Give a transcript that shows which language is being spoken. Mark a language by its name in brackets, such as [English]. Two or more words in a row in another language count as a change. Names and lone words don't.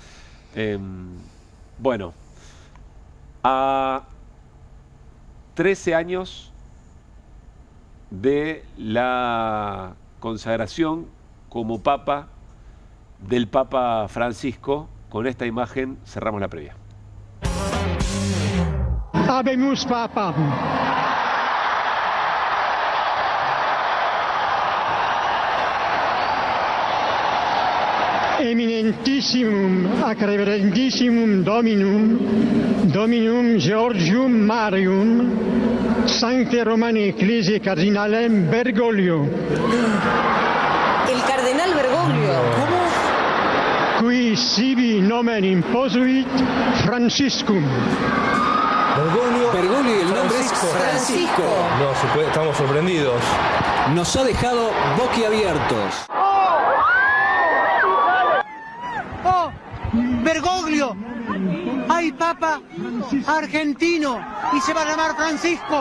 [Spanish] Bueno, a 13 años de la consagración como Papa del Papa Francisco, con esta imagen cerramos la previa. [Latin] Habemus Papa. Eminentissimum ac reverendissimum Dominum Georgium Marium, Sancte Romani Ecclesiae Cardinalem Bergoglio. [Spanish] El cardenal Bergoglio. ¿Cómo? [Latin] Qui sibi nomen imposuit Franciscum. [Spanish] Bergoglio y el nombre es Francisco. No, estamos sorprendidos. Nos ha dejado boquiabiertos. Bergoglio, hay papa argentino y se va a llamar Francisco.